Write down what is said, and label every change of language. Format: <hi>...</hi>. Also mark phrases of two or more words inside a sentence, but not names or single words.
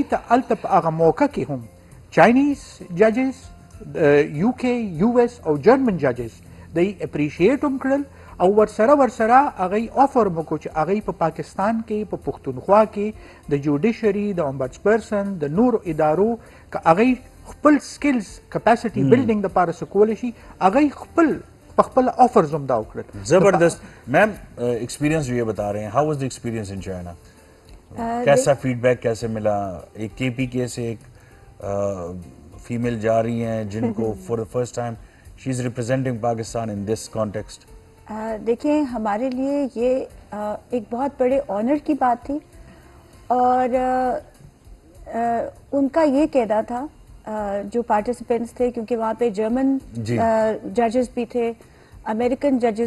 <ps>ته هلته په هغه موقع کې هم</ps> <en>Chinese judges UK US</en> <ps>او</ps> <en>German judges</en> <ps>دی اپریشیټ هم کړل او ورسره هغه افر مکو چې هغه په پاکستان کې په پښتونخوا کې د جوډیشري د</ps> <en>ombuds person</en> <ps>د نور ادارو که هغه خپل</ps> <en>skills capacity building</en> <ps>د پاره سکول شي هغه خپل آفرز هم دا وکړل</ps> <ur>زبردست میم ایکسپیرینس جو یہ بتا رہے ہیں</ur> <en>how was the experience in China</en> <ur>کیسا فیڈ بیک کیسے ملا ایک کے پی کے سے ایک فیمیل جا رہی ہیں جن کو</ur> <en>for the first time she is representing Pakistan in this context</en> <ur>دیکھیں ہمارے لیے یہ ایک بہت بڑے آنر کی بات تھی اور ان کا یہ کہنا تھا جو پارٹیسپینٹس تھے کیونکہ وہاں پہ</ur> <en>German judges</en> <ur>بھی تھے</ur> <en>American judges</en>